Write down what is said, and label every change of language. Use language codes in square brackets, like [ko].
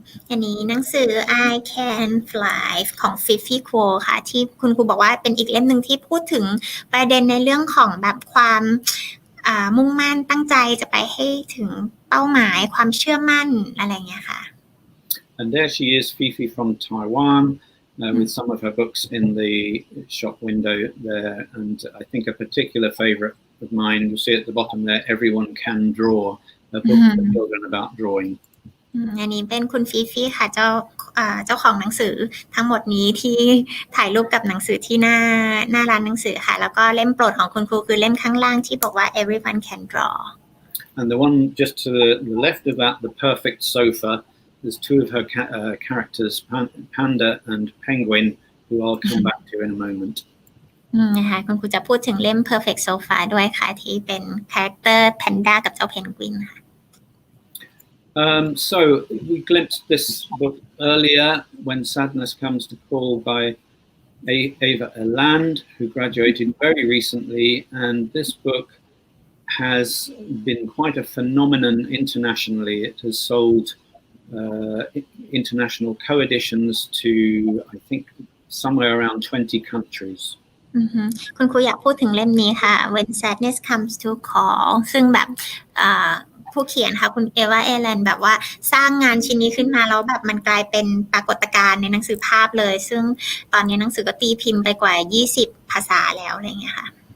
[th] อันนี้หนังสือ I Can Fly ของ Fifi Quo ค่ะที่คุณครูบอกว่าเป็นอีกเล่มหนึ่งที่พูดถึงประเด็นในเรื่องของแบบความมุ่งมั่นตั้งใจจะไปให้ถึงเป้าหมายความเชื่อมั่นอะไรเงี้ยค่ะ [en] And there she is, Fifi from Taiwan, with some of her books in the shop window there. And I think a particular favorite of mine, you'll see at the bottom there, Everyone Can Draw, a book for children about drawing. [th] อันนี้เป็นคุณฟีฟี่ค่ะเจ้าของหนังสือทั้งหมดนี้ที่ถ่ายรูปกับหนังสือที่หน้าร้านหนังสือค่ะแล้วก็เล่มโปรดของคุณครูคือเล่มข้างล่างที่บอกว่า Everyone Can Draw. [en] And the one just to the left of that, The Perfect Sofa, there's two of her characters, Panda and Penguin, who I'll come back to in a moment. [th] นะคะคุณครูจะพูดถึงเล่ม Perfect Sofa ด้วยค่ะที่เป็นคาแรคเตอร์แพนด้ากับเจ้าเพนกวินค่ะ [en] So we glimpsed this book earlier, When Sadness Comes to Call, by Ava Eland, who graduated very recently, and this book has been quite a phenomenon internationally. It has sold international co-editions to, I think, somewhere around 20 countries. [th] คุณครูอยากพูดถึงเล่มนี้ค่ะ When Sadness Comes to Call ซึ่งแบบผู้เขียนค่ะคุณเอวาเอแลนแบบว่าสร้างงานชิ้นนี้ขึ้นมาแล้วแบบมันกลายเป็นปรากฏการณ์ในหนังสือภาพเลยซึ่งตอนนี้หนังสือก็ตีพิมพ์ไปกว่า20ภาษาแล้วอะไรอย่างเงี้ยค่ะ